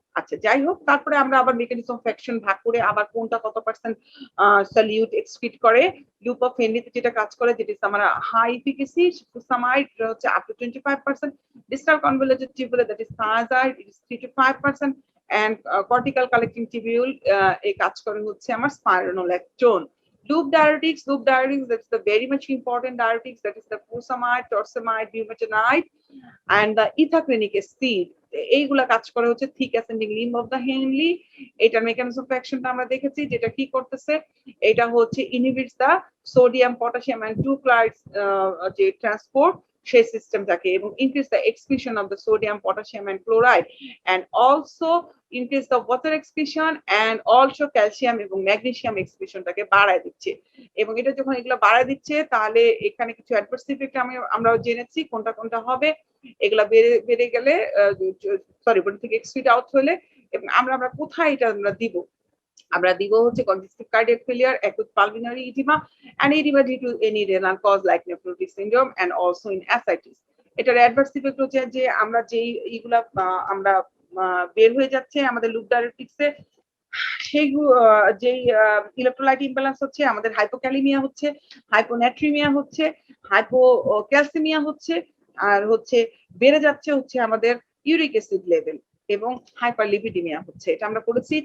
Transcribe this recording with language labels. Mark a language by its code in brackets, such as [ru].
[bn] আচ্ছা, যাই হোক, তারপরে আমরা আবার মেকানিজম অফ অ্যাকশন ভাগ করে আবার কোনটা কত পার্সেন্ট সলিউট এক্সক্রিট করে। লুপোফেনলিতে যেটা কাজ করে, যেটা আমরা হাই এফিকাসি, ফুসামাইড হচ্ছে up to 25%, distal convoluted tubule, [en] that is thiazide, it is 3 to 5%, and cortical collecting tubule [bn] এই কাজ করে হচ্ছে আমার spironolactone. [en] Loop diuretics, that's the very much important diuretics, that is the fusamide, torsemide, bumetanide, and the ethacrenic acid. [bn] এইগুলা কাজ করে হচ্ছে thick ascending limb of the Henley. এটার মেকানিজম অফ অ্যাকশনটা আমরা দেখেছি, যেটা কি করতেছে, এটা হচ্ছে [en] inhibits the sodium, potassium and two chlorides যে transport, সেই সিস্টেমটাকে, এবং increase the excretion of the sodium, potassium and chloride, and also increase the water excretion, and also calcium [bn] এবং ম্যাগনেসিয়াম এক্সক্রিশনটাকে বাড়ায় দিচ্ছে। এবং এটা যখন এগুলো বাড়ায় দিচ্ছে, তাহলে এখানে কিছু অ্যাডভার্স ইফেক্ট আমরা জেনেছি কোনটা কোনটা হবে। এগুলা বেড়ে গেলে, সরি, বডি থেকে এক্সক্রিট আউট হলে, এবং আমরা কোথায় এটা আমরা দিব, আমরা দিব হচ্ছে [en] congestive cardiac failure, acute pulmonary edema, and edema due to any renal cause like nephrotic syndrome, and also in ascites. [bn] এটার অ্যাডভার্স ইফেক্ট হচ্ছে যে আমরা যেই এইগুলা আমরা বের হয়ে যাচ্ছে আমাদের লুপ ডায়াবেটিক্সে, সেই যেই ইলেকট্রোলাইট ইমব্যালেন্স হচ্ছে, আমাদের হাইপোক্যালিমিয়া হচ্ছে, হাইপোনাট্রিমিয়া হচ্ছে, হাইপোক্যালসিমিয়া হচ্ছে, আর হচ্ছে বেড়ে যাচ্ছে হচ্ছে আমাদের ইউরিক অ্যাসিড লেভেল, এবং হাইপারলিপিডিমিয়া হচ্ছে। এটা আমরা করেছি।